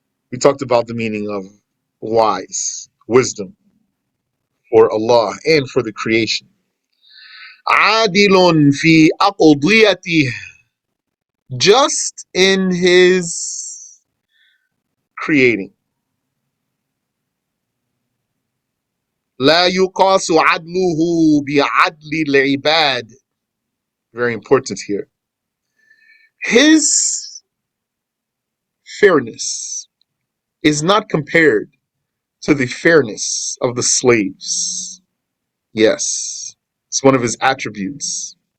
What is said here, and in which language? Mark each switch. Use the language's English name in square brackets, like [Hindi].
[English] We talked about the meaning of wise, wisdom for Allah and for the creation. [Arabic] عادل في أقضيته, [English] just in his creating. [Arabic] لا يقاس عدله بعدل العباد. [English] Very important here. His fairness is not compared to the fairness of the slaves. Yes, it's one of his attributes.